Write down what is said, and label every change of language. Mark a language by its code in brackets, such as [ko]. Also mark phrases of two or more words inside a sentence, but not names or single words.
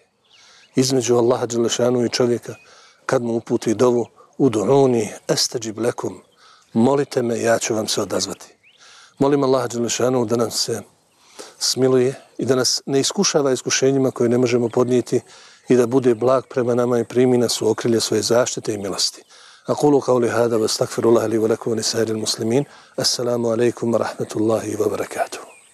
[bs] Između Allaha dželešanu i čovjeka, kad mu uputi dovu, [ar] ادعوني أستجب لكم, [bs] molite me, ja ću vam se odazvati. Molim Allaha dželešanu da nam se smiluje i da nas ne iskušava iskušenjima koje ne možemo podnijeti i da bude blag prema nama i primi nas u okrilje svoje zaštite i milosti. [ar] أقول قولي هذا واستغفر الله لي ولكم ولسائر المسلمين. السلام عليكم ورحمة الله وبركاته.